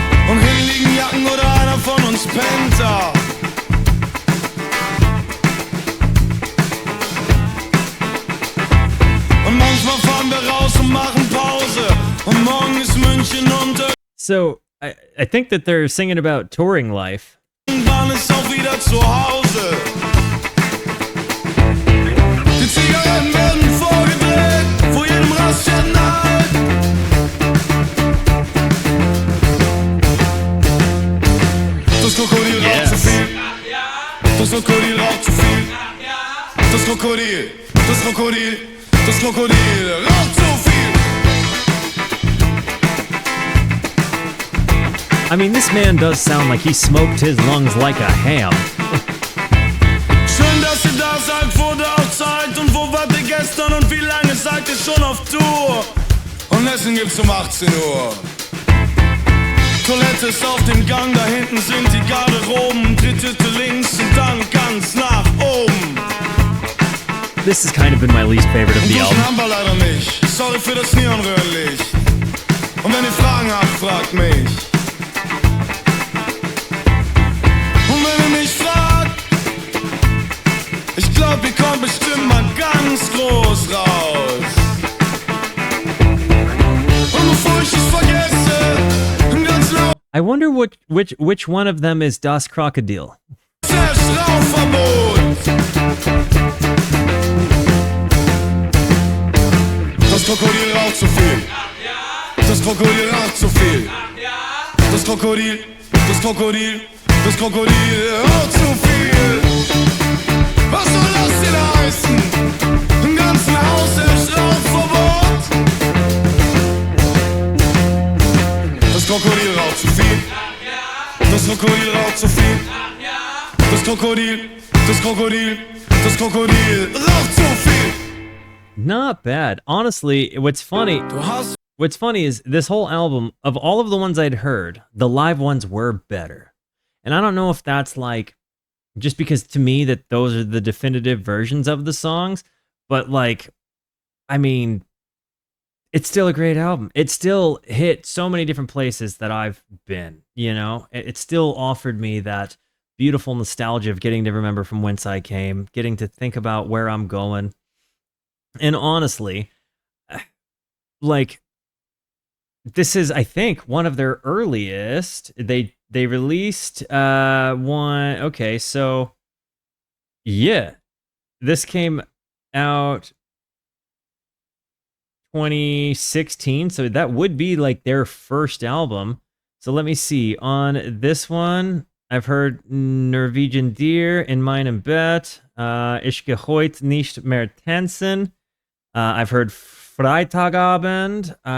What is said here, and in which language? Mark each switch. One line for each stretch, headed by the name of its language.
German: Und hinten liegen Jacken oder einer von uns pennt da. Und manchmal fahren wir raus und machen Pause. Und morgen ist München unter.
English: So, I think that they're singing about touring life.
German: Irgendwann ist auch wieder zu Hause. Die Zigaretten werden vorgedreht, vor jedem Raststätten halt. Das Krokodil raucht zu viel. Das Krokodil raucht zu viel. Das Krokodil, das Krokodil, das Krokodil raucht zu viel.
English: I mean, this man does sound like he smoked his lungs like a ham.
German: Schön, dass ihr da seid, wurde auch Zeit. Und wo wart ihr gestern und wie lange seid ihr schon auf Tour? Und Essen gibt's um 18 Uhr. Toilette ist auf dem Gang, da hinten sind die Garderoben. Dritte links und dann ganz nach oben.
English: This has kind of been my least favorite of
German: Und
English: the
German: duschen
English: album.
German: haben wir leider nicht. Sorry für das Neonröhrenlicht. Und wenn ihr Fragen habt, fragt mich. Und wenn ihr mich fragt, ich glaub, ihr kommt bestimmt mal ganz groß raus. Und bevor ich es vergesse, ganz laut
English: I wonder which one of them is Das Krokodil.
German: Rauchverbot. Das Krokodil raucht zu viel. Das Krokodil raucht zu viel. Das Krokodil, das Krokodil, das Krokodil raucht zu viel. Was soll das denn heißen? Im ganzen Haus ist Rauchverbot. Das Krokodil raucht zu viel. Das Krokodil raucht zu viel. Das Krokodil, das Krokodil, das Krokodil raucht zu viel.
English: Not bad. Honestly, what's funny is this whole album, of all of the ones I'd heard, the live ones were better. And I don't know if that's like, just because to me that those are the definitive versions of the songs, but like, I mean, it's still a great album. It still hit so many different places that I've been, you know? It still offered me that beautiful nostalgia of getting to remember from whence I came, getting to think about where I'm going. And honestly, like, this is, I think, one of their earliest. They released one. Okay, so yeah, this came out 2016, so that would be like their first album. So let me see. On this one, I've heard Norwegian Deer in Meinem Bett, Ich geh heut nicht mehr tanzen. I've heard Freitagabend.